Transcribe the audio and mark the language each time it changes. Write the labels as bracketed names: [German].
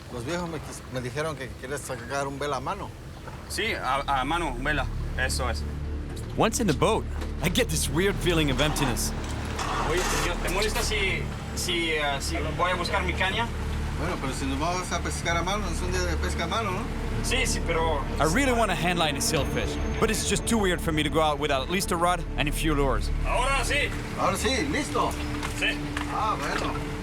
[Spanish] Los viejos me dijeron que quieres sacar un vela a mano. Sí, a mano, vela. Eso es. [English] Once in the boat, I get this weird feeling of emptiness. [Spanish] Oye, ¿te molesta si voy a buscar mi caña? Bueno, pero si nos vamos a pescar a mano, es un día de pesca a mano, ¿no? Sí, pero... [English] I really want to handline a sailfish, but it's just too weird for me to go out without at least a rod and a few lures. [Spanish] Ahora sí. Ahora sí, listo. Sí. Ah, bueno.